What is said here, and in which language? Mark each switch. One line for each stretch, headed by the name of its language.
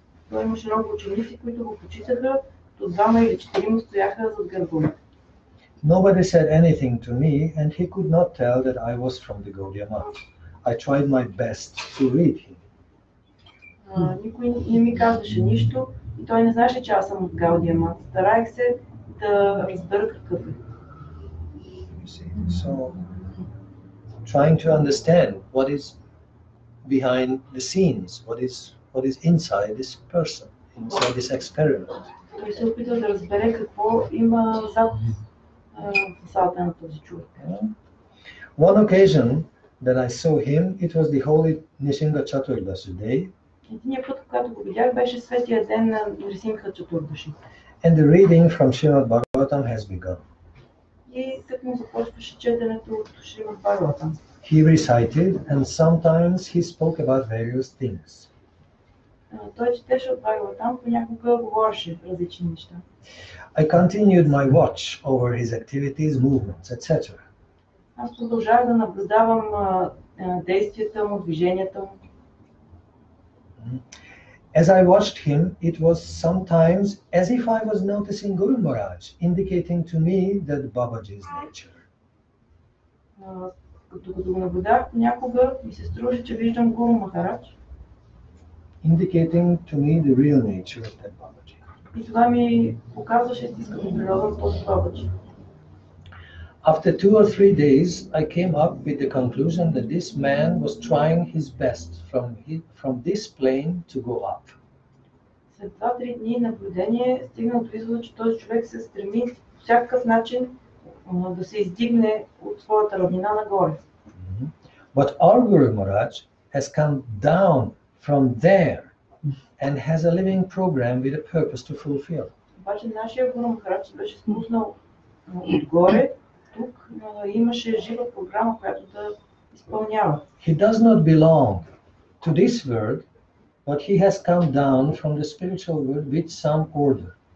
Bulgarian: Той имаше много ученици, които го почитаха, то 2 или 4 стояха зад гърба му.
English: Nobody said anything to me, and he could not tell that I was from the Gaudiya Math. I tried my best to read him.
Bulgarian: Никой не ми казваше нищо и той не знаеше, че аз съм от Гаудия Мат. Стараех се да разбера какъв е.
English: So, trying to understand what is behind the scenes, what is inside this person, inside this experiment.
Bulgarian: Той се опита да разбере какво има зад фасадата на този човек.
English: One occasion that I saw him, it was the holy Nishinga Chaturdashi day.
Bulgarian: Единият път, когато го видях, беше светия ден на Нрисимха Чатурдаши.
English: And the reading from Srimad Bhagavatam has begun.
Bulgarian: И тъкмо започваше четенето от Шримад Бхагаватам.
English: He recited and sometimes he spoke about various things.
Bulgarian: Той четеше от Бхагаватам, понякога говореше различни неща.
English: I continued my watch over his activities, movements, etc.
Bulgarian: Аз продължавах да наблюдавам действията му, движенията му.
English: As I watched him, it was sometimes as if I was noticing Guru Maharaj, indicating to me that Babaji's nature.
Bulgarian: Като го наблюдах, понякога ми се струваше, че виждам Гуру Махарадж.
English: Indicating to me the real nature of that Babaji.
Bulgarian: И това ми показваше истинската природа на този Бабаджи.
English: After 2 or 3 days, I came up with the conclusion that this man was trying his best from this plane to go up.
Bulgarian: След 2-3 дни наблюдение стигна до извода, че този човек се стреми по всякакъв начин да се издигне от своята равнина нагоре.
English: But our Guru Maharaj has come down from there and has a living program with a purpose to fulfill.
Bulgarian: Обаче нашия Гуру Махарадж беше спуснал отгоре. Тук имаше жива програма, която да изпълнява.
English: He does not belong to this world, but he has come down from the spiritual world with some order.